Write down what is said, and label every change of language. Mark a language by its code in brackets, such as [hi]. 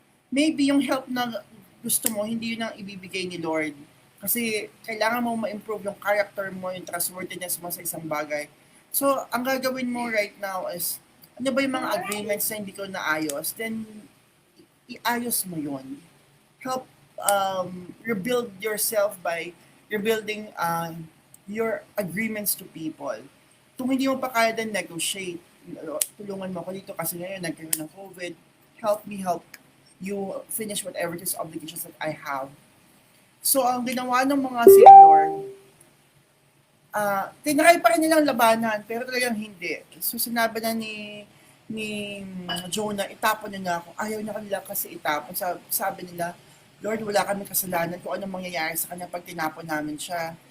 [tl] Maybe yung help na gusto mo, hindi yun ang ibibigay ni Lord. Kasi kailangan mo ma-improve yung character mo, yung trustworthiness mo sa isang bagay. So, ang gagawin mo right now is, ano ba yung mga agreements na hindi ko naayos, then iayos mo yun. [en] Help rebuild yourself by rebuilding your agreements to people. [tl] Kung hindi mo pa kaya, then negotiate. Tulungan mo ako dito kasi ngayon nagkaroon ng COVID. [en] Help me help you finish whatever these obligations that I have. [tl] So, ang ginawa ng mga senior, tinry pa rin nilang labanan, pero talagang hindi. So, sinabi na ni Jonah, itapon niya na ako. Ayaw niya kanila kasi itapon. Sabi nila, Lord, wala kami kasalanan kung anong mangyayari sa kanya pag tinapon namin siya.